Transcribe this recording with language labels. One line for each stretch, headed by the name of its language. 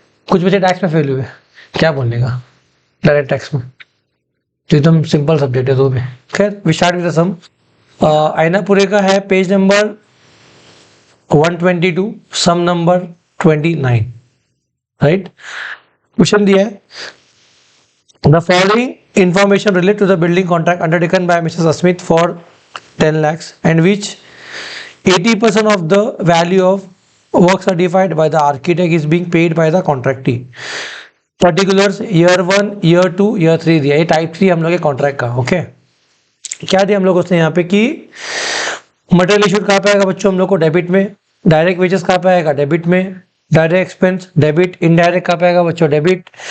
Hindi: कुछ बच्चे टैक्स में फेल हुए, क्या बोलने का, डायरेक्ट टैक्स में, तो एकदम सिंपल सब्जेक्ट है तो भी। खैर,
English: We start with some.
Hindi: आयनापुरे का है पेज नंबर 122, सम नंबर 29, राइट। क्वेश्चन दिया है,
English: The following information relate to the building contract undertaken by Mrs. Asmith for 10 lakhs and which 80% of the value of work certified by the architect is being paid by the contractee.
Hindi: Particulars year 1, year 2, year 3 दिया, ये type 3 हम लोग के contract का। Okay, क्या दिया हम लोग उसने यहाँ पे कि मटेरियल इशूड कहाँ पे आएगा बच्चों हम लोग को? डेबिट में। डायरेक्ट वेजेस कहाँ पे आएगा? डेबिट में। डायरेक्ट एक्सपेंस डेबिट, इनडायरेक्ट कहाँ पे आएगा बच्चों? डेबिट।